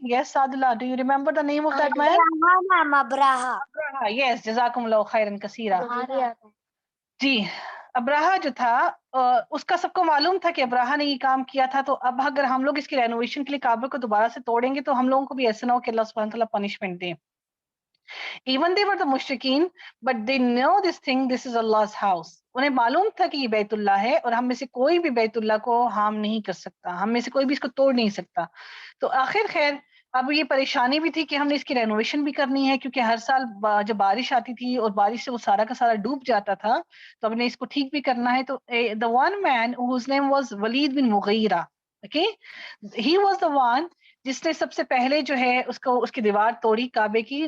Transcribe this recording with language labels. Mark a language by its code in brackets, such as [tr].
[en] Yes Saadullah, do you remember the name of that man? Abraha. [ur] یس، جزاکم اللہ خیرا کثیرا. جی، ابراہا جو تھا، اس کا سب کو معلوم تھا کہ ابراہا نے یہ کام کیا تھا. تو اب اگر ہم لوگ اس کی رینوویشن کے لیے کعبہ کو دوبارہ سے توڑیں گے تو ہم لوگوں کو بھی ایسا نہ ہو کہ اللہ سبحانہ تعالیٰ punishment they. [en] Even they were the mushrikeen, but they know this thing, this is Allah's house. [ur] انہیں معلوم تھا کہ یہ بیت اللہ ہے، اور ہم میں سے کوئی بھی بیت اللہ کو ہارم نہیں کر سکتا، ہم میں سے کوئی بھی اس کو توڑ نہیں سکتا. تو آخر خیر اب یہ پریشانی بھی تھی کہ ہم نے اس کی رینوویشن بھی کرنی ہے، کیونکہ ہر سال جب بارش آتی تھی اور بارش سے وہ سارا کا سارا ڈوب جاتا تھا، تو ہم نے اس کو ٹھیک بھی کرنا ہے. تو [en] the one man whose name was Walid bin Mughira, okay, he was the one [ur] جس نے سب سے پہلے جو ہے اس کی دیوار توڑی کعبے کی.